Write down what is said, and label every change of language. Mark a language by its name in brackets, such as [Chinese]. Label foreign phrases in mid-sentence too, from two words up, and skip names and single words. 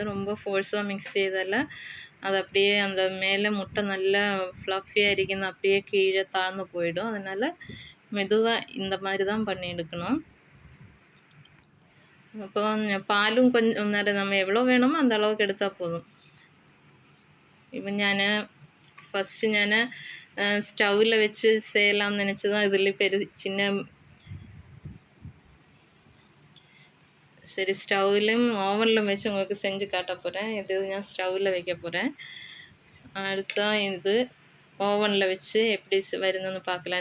[Tamil] ரொம்ப ஃபோர்ஸாக மிக்ஸ் செய்தால் அது அப்படியே அந்த மேலே முட்டை நல்லா ஃப்ளஃபியாக இருக்கணும், அப்படியே கீழே தாழ்ந்து போயிடும். அதனால் மெதுவாக இந்த மாதிரி தான் பண்ணி எடுக்கணும். அப்போ பாலும் கொஞ்சம் நேரம் நம்ம எவ்வளோ வேணுமோ அந்த அளவுக்கு எடுத்தால் போதும். இப்போ ஃபஸ்ட்டு நான் ஸ்டவ்வில் வெச்சு செய்யலாம்னு நினச்சி தான் இதில் சரி ஸ்டவ்லையும் ஓவனிலும் வச்சு உங்களுக்கு செஞ்சு காட்ட போகிறேன். இது நான் ஸ்டவ்வில் வைக்க போகிறேன். அடுத்தா இது ஓவனில் வச்சு எப்படி வருதுன்னு பார்க்கலாம்.